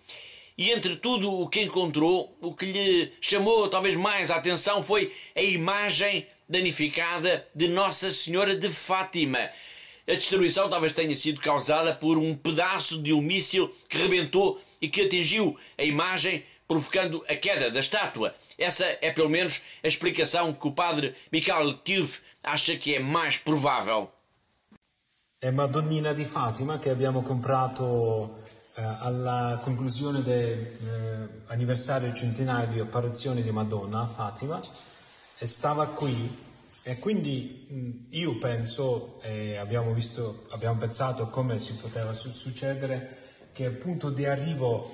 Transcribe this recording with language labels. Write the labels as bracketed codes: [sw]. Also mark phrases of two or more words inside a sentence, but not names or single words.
[pt] E entre tudo o que encontrou, o que lhe chamou talvez mais a atenção foi a imagem danificada de Nossa Senhora de Fátima. A destruição talvez tenha sido causada por um pedaço de um míssil que rebentou e que atingiu a imagem, provocando a queda da estátua. Essa é pelo menos a explicação que o padre Mikhail Kiev acha que é mais provável. [it] È Madonnina di Fatima che abbiamo comprato alla conclusione dell'anniversario centenario di apparizione di Madonna a Fatima e stava qui e quindi io penso abbiamo pensato come si poteva succedere che al punto di arrivo